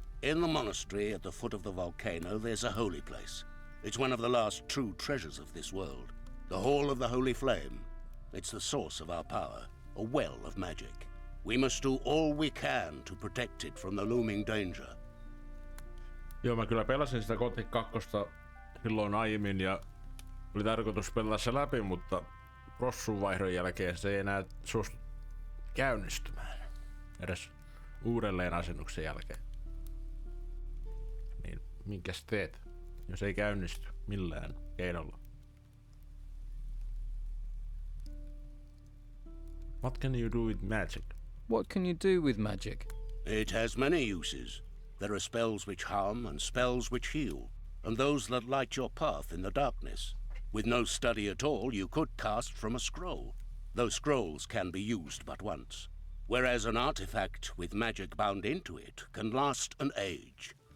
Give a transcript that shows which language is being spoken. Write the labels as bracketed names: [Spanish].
[English] In the monastery at the foot of the volcano, there's a holy place. It's one of the last true treasures of this world. The Hall of the Holy Flame. It's the source of our power, a well of magic. We must do all we can to protect it from the looming danger. [Finnish] Joo, mä kyllä pelasin sitä Gothic 2 silloin aiemmin ja oli tarkoitus pelata se läpi, mutta prossun vaihdon jälkeen se ei enää suostu käynnistymään. Edes uudelleen asennuksen jälkeen. Niin minkäs teet, jos ei käynnisty millään keinolla? [English] What can you do with magic? What can you do with magic? It has many uses. There are spells which harm and spells which heal, and those that light your path in the darkness. With no study at all, you could cast from a scroll. Those scrolls can be used but once, whereas an artifact with magic bound into it can last an age.